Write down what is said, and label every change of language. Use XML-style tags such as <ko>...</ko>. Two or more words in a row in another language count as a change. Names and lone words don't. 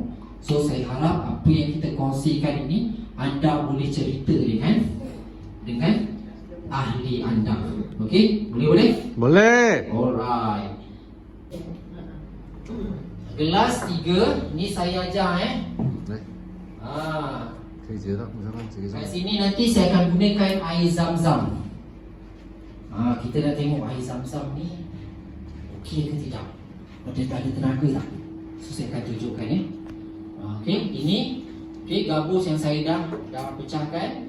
<ms>So, saya harap apa yang kita kongsikan ini anda boleh cerita dengan ahli anda. Okey? Boleh? Boleh. Alright. Kelas 3 ni saya ajar</ms> <vi>Đấy, cái gì đó,</vi> <ms>kat sini nanti saya akan gunakan air zam-zam. Kita dah tengok air zam-zam ni okey ke tidak? Ada tak ada tenaga tak? So saya akan tunjukkan okey, ini gabus yang saya dah pecahkan.</ms>